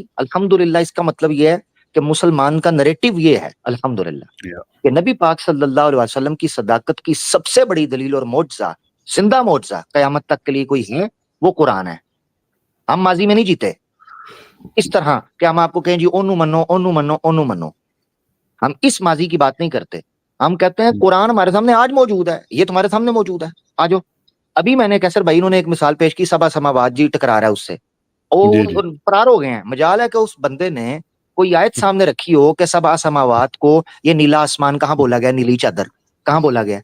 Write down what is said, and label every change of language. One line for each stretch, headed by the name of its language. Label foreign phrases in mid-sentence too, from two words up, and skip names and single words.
Urdu: الحمدللہ اس کا مطلب یہ ہے کہ مسلمان کا نریٹو یہ ہے الحمدللہ
English: Yeah.
Urdu: کہ نبی پاک
Arabic: صلی اللہ علیہ وسلم
Urdu: کی صداقت کی سب سے بڑی دلیل اور معجزہ, زندہ معجزہ قیامت تک کے لیے کوئی ہے, وہ قرآن ہے. ہم ماضی میں نہیں جیتے اس طرح کہ ہم آپ کو کہیں جی اونو منو اونو منو اونو منو. ہم اس ماضی کی بات نہیں کرتے. ہم کہتے ہیں قرآن ہمارے سامنے آج موجود ہے, یہ تمہارے سامنے موجود ہے, آ جاؤ. ابھی میں نے کیسر بھائی انہوں نے ایک مثال پیش کی,
Arabic: سبا سماوات
Urdu: جی ٹکرا رہا ہے اس سے, جی جی. فرار ہو گئے ہیں. مجال ہے کہ اس بندے نے کوئی آیت سامنے رکھی ہو کہ
Arabic: سبا سماوات
Urdu: کو یہ نیلا آسمان کہاں بولا گیا, نیلی چادر کہاں بولا گیا.